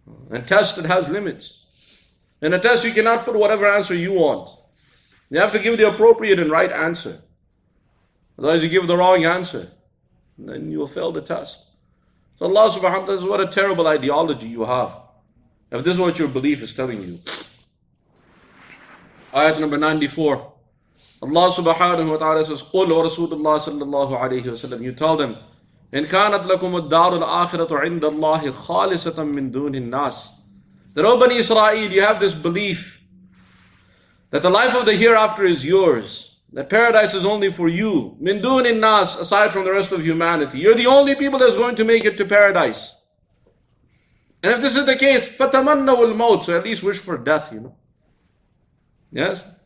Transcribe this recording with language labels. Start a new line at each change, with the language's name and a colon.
English: And test, it has limits. In a test, you cannot put whatever answer you want. You have to give the appropriate and right answer. Otherwise, you give the wrong answer. And then you will fail the test. So Allah subhanahu wa ta'ala says, what a terrible ideology you have. If this is what your belief is telling you. Ayat number 94. Allah subhanahu wa ta'ala says,
Arabic: قُلْ وَرَسُولُ اللَّهِ صَلَّى اللَّهُ عَلَيْهِ وَسَلَّمْ.
English: You tell them,
Arabic: إِنْ كَانَتْ لَكُمُ الدَّارُ الْآخِرَةُ عِنْدَ اللَّهِ خَالِصَةً مِّن دُونِ النَّاسِ.
English: That, O Bani Israel, you have this belief that the life of the hereafter is yours. That paradise is only for you.
Arabic: مِن دُونِ النَّاسِ,
English: aside from the rest of humanity. You're the only people that's going to make it to paradise. And if this is the case,
Arabic: فَتَمَنَّوُا الْمَوْتِ,
English: so at least wish for death, Yes?